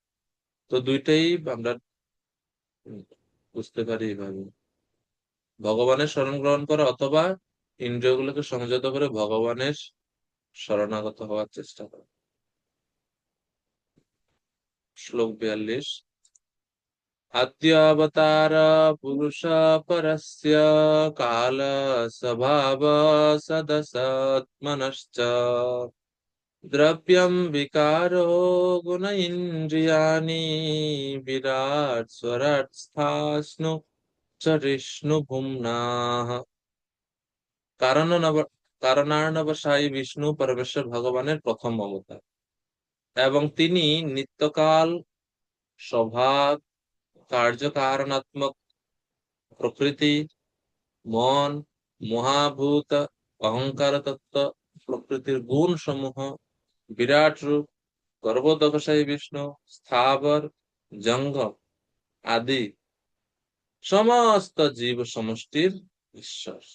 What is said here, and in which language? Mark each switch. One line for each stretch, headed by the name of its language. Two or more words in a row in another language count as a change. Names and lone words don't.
Bangla: তো দুইটাই আমরা বুঝতে পারি এইভাবে, ভগবানের শরণ গ্রহণ করা অথবা ইন্দ্রিয়গুলোকে সংযত করে ভগবানের শরণাগত হওয়ার চেষ্টা করা। শ্লোক 42।
Sanskrit: अद्यावतार पुरुष परस्य काल स्वभाव सदसत्मनश्च द्रव्यं विकारो गुण इन्द्रियाणि विराट स्वराट स्थास्नु च ভুম্নাহ।
Bangla: কারণার্ণবসায়ী বিষ্ণু পরমেশ্বর ভগবানের প্রথম অবতার এবং তিনি নিত্যকাল স্বভাব কার্যকারণাত্মক প্রকৃতি, মন, মহাভূত, অহংকার তত্ত্ব, প্রকৃতির গুণ সমূহ, বিরাট রূপ, গর্ভোদকশায়ী বিষ্ণু, স্থাবর জঙ্গম আদি সমস্ত জীব সমষ্টির ঈশ্বর।